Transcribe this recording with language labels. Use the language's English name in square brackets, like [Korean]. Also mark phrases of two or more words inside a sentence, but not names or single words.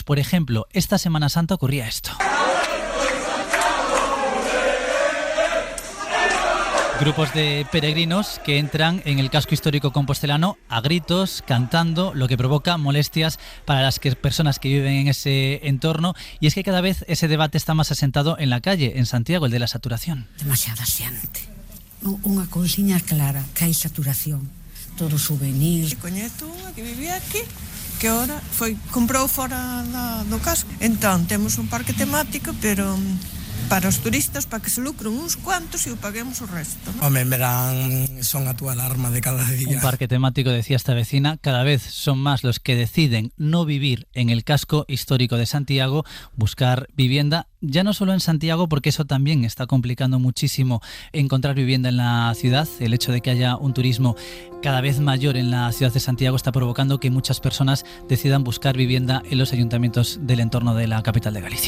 [Spanish] Por ejemplo, esta Semana Santa ocurría esto. Grupos de peregrinos que entran en el casco histórico compostelano a gritos, cantando, lo que provoca molestias para las personas que viven en ese entorno. Y es que cada vez ese debate está más asentado en la calle, en Santiago, el de la saturación. [Galician] Demasiada xente. Unha cousiña clara, que hai saturación. Todo souvenir. Coñezo unha que vivía aquí, que ahora comprou fora do casco. Entón, temos un parque temático, pero para os turistas, para que se lucren uns cuantos e o paguemos o resto, ¿no? Home, en verán son a túa alarma de cada día. Un parque temático, [Spanish] decía esta vecina, cada vez son más los que deciden no vivir en el casco histórico de Santiago, buscar vivienda, ya no solo en Santiago, porque eso también está complicando muchísimo encontrar vivienda en la ciudad. El hecho de que haya un turismo cada vez mayor en la ciudad de Santiago está provocando que muchas personas decidan buscar vivienda en los ayuntamientos del entorno de la capital de Galicia.